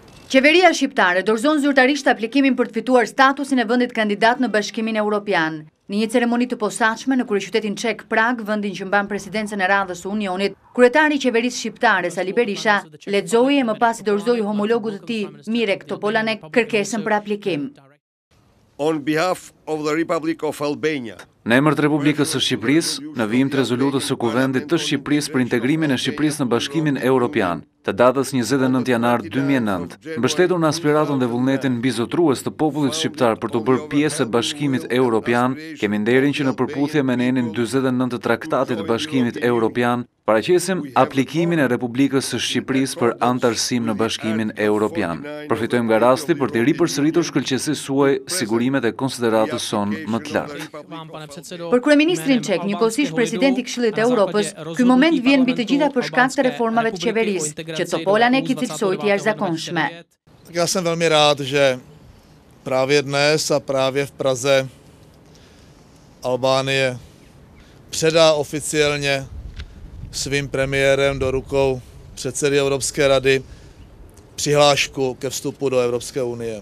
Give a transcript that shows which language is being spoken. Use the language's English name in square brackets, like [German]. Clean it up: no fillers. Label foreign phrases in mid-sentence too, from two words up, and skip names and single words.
[Albanian] Qeveria shqiptare dorëzon zyrtarisht aplikimin për të fituar statusin e vendit kandidat në Bashkimin Europian. Në një ceremoni të posaçme në kryeqytetin çek Prag, vendin që mban presidencën e radhës së Unionit, kryetari i qeverisë shqiptare Sali Berisha lexoi e më pas i dorëzoi homologut të tij Mirek Topolanek kërkesën për aplikim. [English] On behalf of the Republic of Albania. [Albanian] Në emër të Republikës së Shqipërisë, në vijim të rezolutës së Kuvendit të Shqipërisë për integrimin e Shqipërisë në Bashkimin Europian, të datës 29 janar 2009, mbështetur në aspiratën dhe vullnetin mbizotrues të popullit shqiptar për të bërë pjesë e Bashkimit Europian, kemi nderin që në përputhje me nenin 49 të Traktatit të Bashkimit Europian, paraqesim aplikimin e Republikës së Shqipërisë për antarësim në Bashkimin Europian. Përfitojmë nga rasti për të ripërsëritur shkëlqësisë suaj sigurimet e konsideratës sonë më të lartë. Për Kryeministrin çek, njëkohësisht presidenti i Këshillit të Evropës, ky moment vjen mbi të gjitha për shkak të reformave të qeverisë, që Topolanek i cilësoi të jashtëzakonshme. [Czech] Já jsem velmi rád, že právě dnes a právě v Praze Albánie předá oficiálně svým premiérem do rukou předsedy Evropské rady přihlášku ke vstupu do Evropské unie.